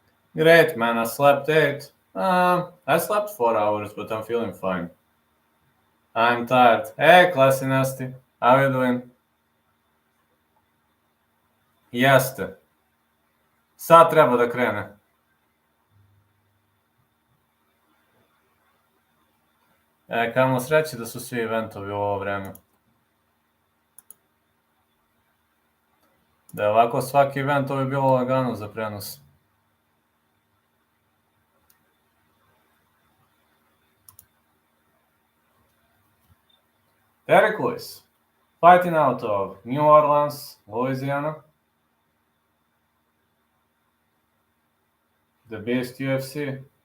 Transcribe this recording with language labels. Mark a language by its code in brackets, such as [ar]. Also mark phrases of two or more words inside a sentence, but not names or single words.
[en] Great, man. I slept 8. I slept 4 hours, but I'm feeling fine. I'm tired. Hey, classy nasty. How you doing? [sr] Jeste. Sad treba da krene. Kamo sreće da su svi eventovi u ovo vreme. Da je ovako svaki event, ovo je bilo lagano za prenos. [en] Derrick Lewis, fighting out of New Orleans, Louisiana. The Beast UFC.